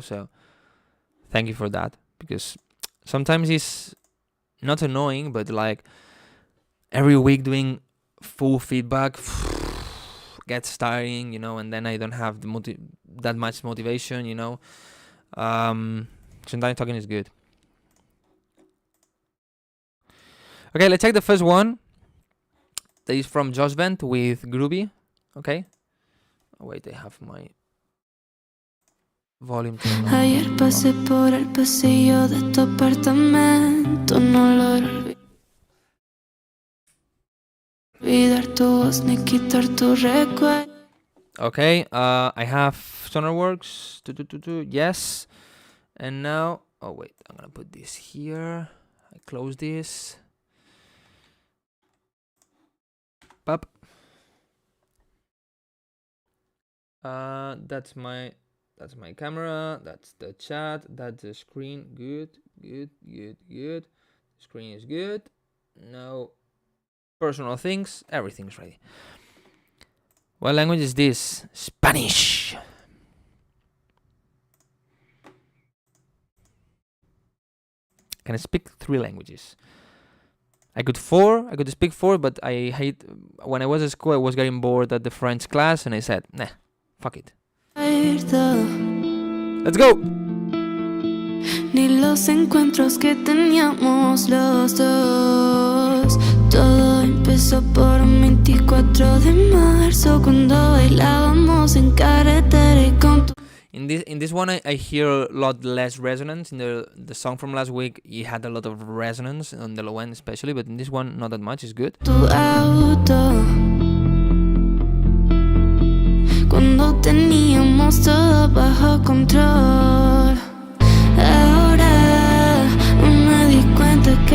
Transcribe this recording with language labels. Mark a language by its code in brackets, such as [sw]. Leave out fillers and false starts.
[en] So thank you for that, because sometimes it's not annoying, but like every week doing full feedback gets tiring, you know, and then I don't have that much motivation, you know. Sometimes talking is good. Okay, let's check the first one. That is from Josh Bent with Groovy. Okay. Oh, wait, I have my volume turned on. [es] Ayer pasé por el pasillo de tu apartamento. No logro olvidar tu voz ni quitar tu recuerdo. [en] Okay, I have Sonarworks. Yes. And now, oh wait, I'm gonna put this here. I close this. Pop. That's my camera. That's the chat. That's the screen. Good. The screen is good. No personal things. Everything's ready. What language is this? Spanish. Can I speak 3 languages? I could speak 4, but I hate... When I was at school, I was getting bored at the French class, and I said, nah, fuck it. Let's go! [es] Ni los encuentros que teníamos los dos. Todo empezó por un 24 de marzo, cuando bailábamos en carretera y con tu... [en] In this one, I hear a lot less resonance. In the song from last week, it had a lot of resonance on the low end, especially. But in this one, not that much. It's good. [es] Tu auto, cuando teníamos todo bajo control. Ahora no me di cuenta